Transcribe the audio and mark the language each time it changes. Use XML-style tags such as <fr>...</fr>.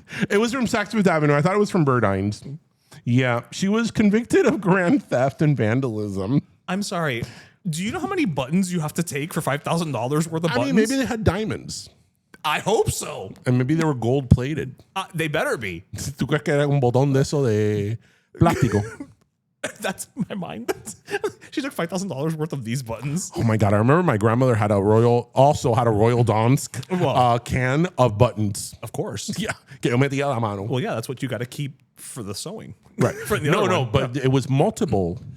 <en>It was from Saks Fifth Avenue. I thought it was from Burdines. Yeah, she was convicted of grand theft and vandalism. I'm sorry. Do you know how many buttons you have to take for $5,000 worth of buttons? I mean, maybe they had diamonds. I hope so. And maybe they were gold plated. They better be.</en> <es>¿Tú crees que era un botón de eso de plástico?</es> <en>That's my mind. She took $5,000 worth of these buttons. Oh my God. I remember my grandmother had a Royal Donsk can of buttons. Of course.</en> <es>Yeah. Que yo metía la mano.</es> <en>Well, yeah, that's what you got to keep for the sewing. Right. But it was multiple.</en>